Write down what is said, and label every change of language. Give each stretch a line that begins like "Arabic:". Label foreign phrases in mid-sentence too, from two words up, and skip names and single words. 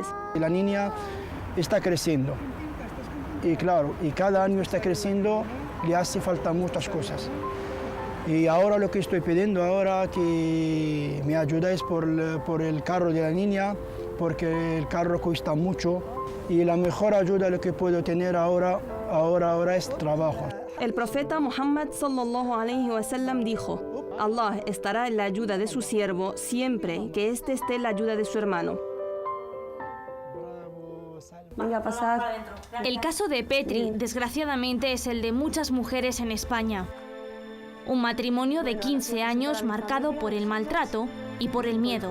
Spanish: La niña está creciendo y claro, y cada año está creciendo, le hace falta muchas cosas. Y ahora lo que estoy pidiendo ahora que me ayudáis por el carro de la niña, porque el carro cuesta mucho y la mejor ayuda lo que puedo tener ahora es trabajo. El profeta Muhammad
Arabic: صلى الله عليه وسلم
Spanish: dijo: Allah estará en la ayuda de su siervo siempre que éste esté en la ayuda de su hermano. Venga a pasar. El caso de Petri, desgraciadamente, es el de muchas mujeres en España. Un matrimonio de 15 años marcado por el maltrato y por el miedo.